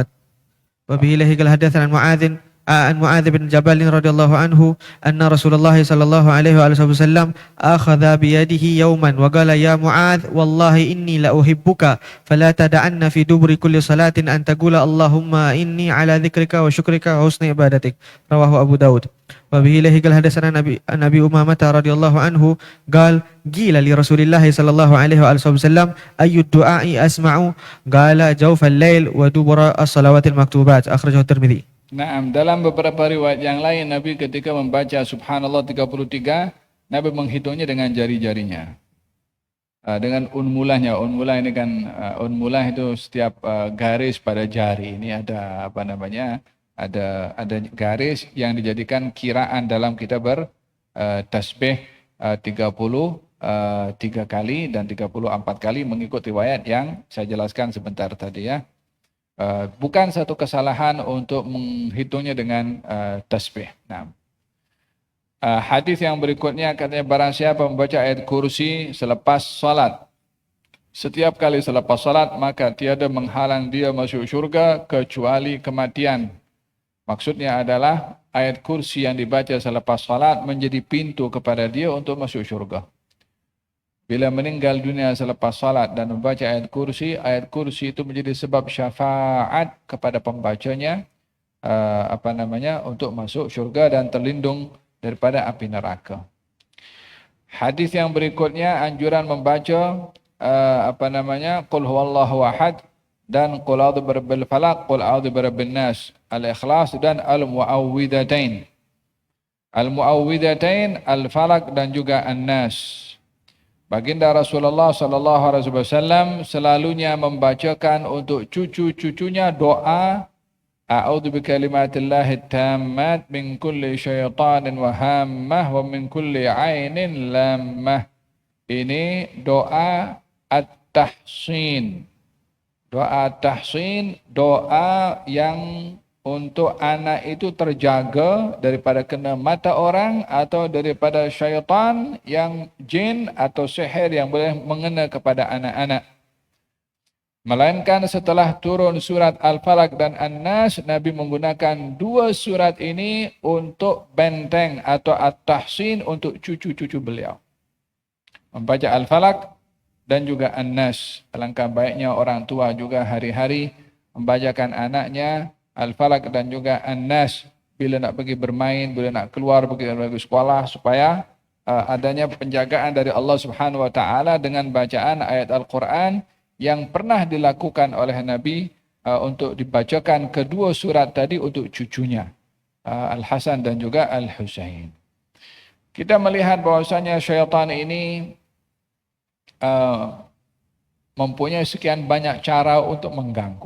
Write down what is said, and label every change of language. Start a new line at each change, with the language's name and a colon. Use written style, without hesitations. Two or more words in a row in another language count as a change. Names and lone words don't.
Arabic: وبه له قال حدثنا عن معاذ بن جبل رضي الله عنه أن رسول الله صلى الله عليه وآله وسلم أخذ بيده يوما وقال يا معاذ والله إني لأحبك فلا تدعن في دبر كل صلاة أن تقول اللهم إني على ذكرك وشكرك وحسن عبادتك رواه أبو داود. وبه له قال حدثنا عن أبي أمامة رضي الله عنه قال قيل لرسول الله صلى الله عليه وآله وسلم أي الدعاء أسمع قال جوف الليل ودبر الصلوات المكتوبات أخرجه الترمذي.
Malay: Naam, dalam beberapa riwayat yang lain Nabi ketika membaca subhanallah 33, Nabi menghitungnya dengan jari-jarinya. Dengan unmulahnya. Unmulah ini kan unmulah itu setiap garis pada jari. Ini ada apa namanya? Ada garis yang dijadikan kiraan dalam kita bertasbih 33 kali dan 34 kali mengikut riwayat yang saya jelaskan sebentar tadi ya. Bukan satu kesalahan untuk menghitungnya dengan tasbih. Nah, Hadis yang berikutnya katanya barang siapa membaca ayat kursi selepas salat, setiap kali selepas salat maka tiada menghalang dia masuk syurga kecuali kematian. Maksudnya adalah ayat kursi yang dibaca selepas salat menjadi pintu kepada dia untuk masuk syurga. Bila meninggal dunia selepas salat dan membaca ayat kursi itu menjadi sebab syafaat kepada pembacanya untuk masuk syurga dan terlindung daripada api neraka. Hadis yang berikutnya anjuran membaca
Arabic: قل هو الله أحد
Malay: dan
Arabic: قل أعوذ برب الفلق, قل أعوذ برب الناس,
Malay: al-ikhlas dan al-muawwidzatain. Al-muawwidzatain, al-falaq dan juga an-nas. Baginda Rasulullah
Arabic: صلى الله عليه وسلم
Malay: selalunya membacakan untuk cucu-cucunya doa
Arabic: أعوذ بكلمات الله التامات من كل شيطان وهامة ومن كل عين لامة.
Malay: Ini doa at-tahsin. Doa tahsin, doa yang untuk anak itu terjaga daripada kena mata orang atau daripada syaitan yang jin atau sihir yang boleh mengena kepada anak-anak. Melainkan setelah turun surat Al-Falaq dan An-Nas, Nabi menggunakan dua surat ini untuk benteng atau at-tahsin untuk cucu-cucu beliau. Membaca Al-Falaq dan juga An-Nas. Alangkah baiknya orang tua juga hari-hari membacakan anaknya Al-Falaq dan juga An-Nas bila nak pergi bermain, bila nak keluar pergi sekolah, supaya adanya penjagaan dari Allah
Arabic: سبحانه وتعالى
Malay: dengan bacaan ayat Al-Quran yang pernah dilakukan oleh Nabi untuk dibacakan kedua surat tadi untuk cucunya Al-Hasan dan juga Al-Husain. Kita melihat bahwasanya syaitan ini mempunyai sekian banyak cara untuk mengganggu.